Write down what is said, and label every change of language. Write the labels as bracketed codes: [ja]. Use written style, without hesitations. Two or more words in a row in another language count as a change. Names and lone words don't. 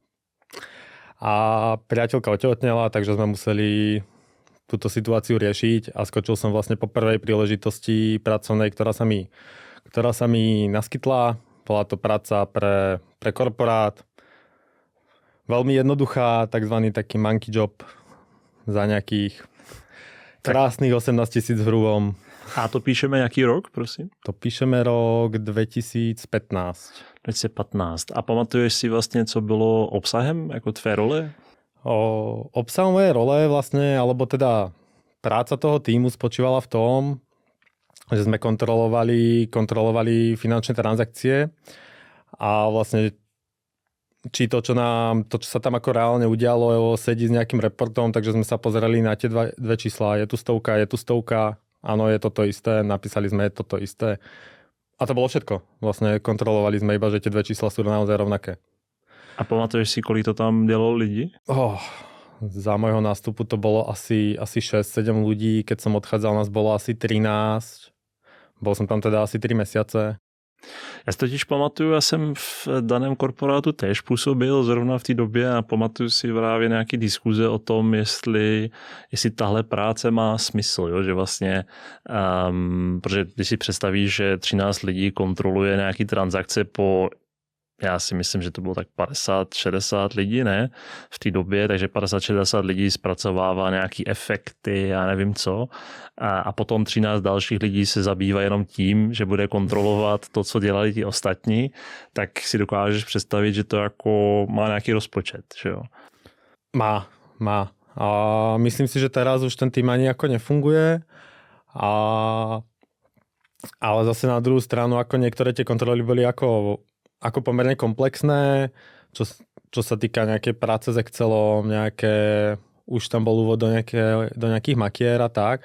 [sk] A priateľka otehotnela, takže sme museli túto situáciu riešiť a skočil som vlastne po prvej príležitosti pracovnej, ktorá sa mi naskytla. Bola to práca pre korporát. Veľmi jednoduchá, takzvaný taký [en] monkey job [sk] za nejakých krásnych 18 000 hrubom. [cs] A to píšeme jaký rok, prosím? [sk] To píšeme rok 2015. 2015. [cs] A pamatuješ si vlastně, co bylo obsahem jako tvé role? [sk] Obsahom mojej role vlastne, alebo teda práca toho týmu spočívala v tom, že sme kontrolovali finančné transakcie a vlastne či to, čo sa tam ako reálne udialo, sedí s nejakým reportom, takže sme sa pozerali na tie dve čísla. Je tu stovka, áno, je toto isté, napísali sme toto isté. A to bolo všetko. Vlastne kontrolovali sme iba, že tie dve čísla sú naozaj rovnaké. [cs] A pamatuješ si, kolik to tam dělalo lidí? [sk] Za môjho nástupu to bolo asi 6-7 ľudí, keď som odchádzal, nás bolo asi 13. Bol som tam teda asi 3 mesiace. [cs] Já si totiž pamatuju, já jsem v daném korporátu též působil zrovna v té době a pamatuju si právě nějaké diskuze o tom, jestli tahle práce má smysl, jo? Že vlastně, protože když si představíš, že 13 lidí kontroluje nějaký transakce já si myslím, že to bylo tak 50-60 lidí, ne? V té době, takže 50-60 lidí zpracovává nějaký efekty, já nevím co. A potom 13 dalších lidí se zabývá jenom tím, že bude kontrolovat to, co dělali ti ostatní, tak si dokážeš představit, že to jako má nějaký rozpočet, že jo? Má. [sk] A myslím si, že teraz už ten tým ani ako nefunguje. Ale zase na druhú stranu, ako niektoré tie kontroly boli ako pomerne komplexné, čo sa týka nejakej práce s Excelom, už tam bol úvod do nejakých makiér a tak.